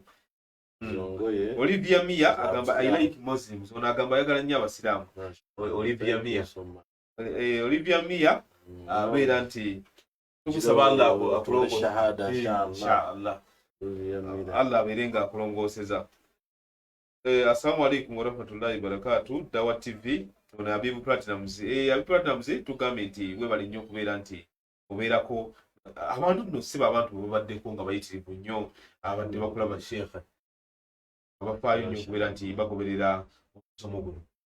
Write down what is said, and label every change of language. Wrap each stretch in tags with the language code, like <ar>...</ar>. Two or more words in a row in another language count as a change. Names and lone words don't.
<lg>Olivia Mia agamba</lg> <en>I like Muslims.</en> <lg>Ono agamba ayagala nnyo abasiraamu. Olivia Mia abeera nti tukusaba Allah akulongoose</lg> <ar>شهادة إن شاء الله.</ar> <lg>Allah abeerenga akulongooseza.</lg> <ar>السلام عليكم ورحمة الله وبركاته.</ar> <lg>Dawa TV ono Abibu Platinums. Abibu Platinums tugambe nti webali nnyo kubeera nti obeerako abantu nno siba abantu babaddeko nga bayitirivu nnyo abadde bakulaba Sheikh abafaayo nnyo kubeera nti bagoberera omusomo guno.</lg>